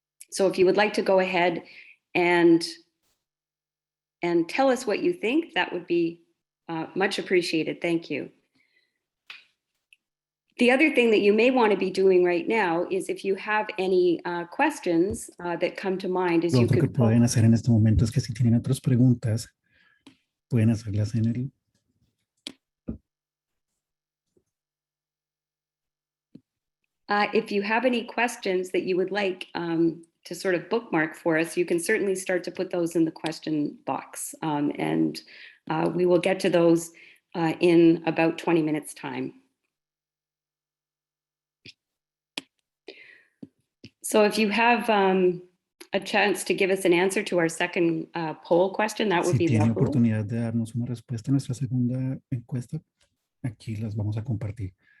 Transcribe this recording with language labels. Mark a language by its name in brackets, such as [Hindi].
[English] So if you would like to go ahead and tell us what you think, that would be much appreciated. Thank you. The other thing that you may want to be doing right now is if you have any questions that come to mind, is you could... [Spanish] Lo que pueden hacer en este momento es que si tienen otras preguntas, pueden hacerlas en el... [English] If you have any questions that you would like to sort of bookmark for us, you can certainly start to put those in the question box. And we will get to those in about 20 minutes time. So if you have a chance to give us an answer to our second poll question, that would be [Spanish] Si tiene [English] lovely. [Spanish] oportunidad de darnos una respuesta a nuestra segunda encuesta, aquí las vamos a compartir.